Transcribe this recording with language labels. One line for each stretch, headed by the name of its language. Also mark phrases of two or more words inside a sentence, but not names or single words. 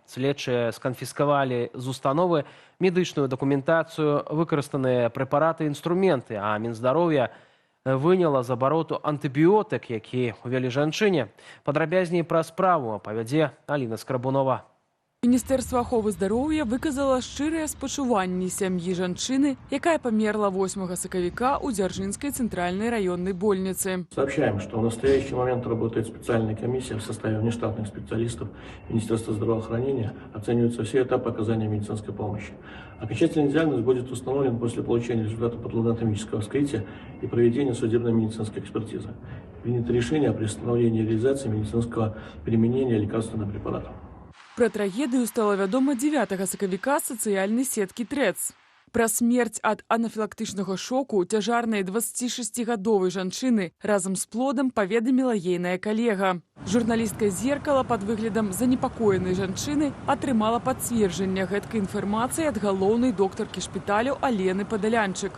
Belarusian: Следчыя сканфіскавалі з установы медычную дакументацыю, выкарыстаныя прэпараты і інструменты, а Мінздароўя выняла з абароту антыбіётык, які ўвялі жанчыне. Падрабязней пра справу апавядзе Аліна Скрабунова. Міністэрства аховы здароўя выказала шчырыя спачуванні сям'і жанчыны, якая памерла 8 сакавіка у Дзяржынскай
Russian: центральной районной больнице. Сообщаем, что в настоящий момент работает специальная комиссия в составе внештатных специалистов Министерства здравоохранения. Оцениваются все этапы оказания медицинской помощи. Окончательный диагноз будет установлен после получения результата патологоанатомического вскрытия и проведения судебно-медицинской экспертизы. Принято решение о приостановлении реализации медицинского применения лекарственных препаратов.
Belarusian: Пра трагедыю стала вядома 9 сакавіка з сацыяльнай сеткі ТРЭЦ. Пра смерць ад анафілактычнага шоку цяжарнай 26гадовай жанчыны разам з плодам паведаміла ейная калега. Журналістка «Зеркала» пад выглядам занепакоенай жанчыны атрымала пацверджанне гэткай інфармацыі ад галоўнай доктаркі шпіталю Алены Падалянчык.